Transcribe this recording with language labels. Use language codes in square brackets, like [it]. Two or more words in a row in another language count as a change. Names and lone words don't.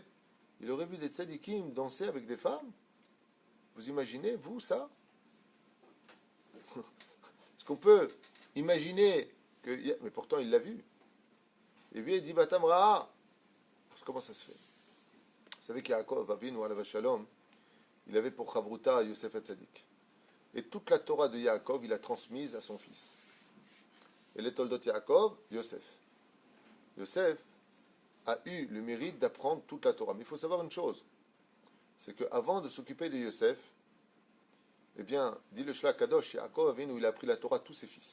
[fr] Il aurait vu des tzadikim danser avec des femmes. Vous imaginez, vous, ça? Est-ce qu'on peut imaginer que... Mais pourtant, il l'a vu. Et puis, il dit, [he] בתם רעה. [fr] Comment ça se fait? Vous savez qu'Yaakov, [he] אבינו עליו השלום, [fr] il avait pour Chavruta Yosef Hatzadik. Et toute la Torah de Yaakov, il a transmise à son fils. Et les [he] תולדות יעקב, [fr] Yosef. Yosef a eu le mérite d'apprendre toute la Torah. Mais il faut savoir une chose, c'est qu'avant de s'occuper de Yosef, eh bien, dit le Shla Kadosh, Yaakov Avinu, il a appris la Torah à tous ses fils.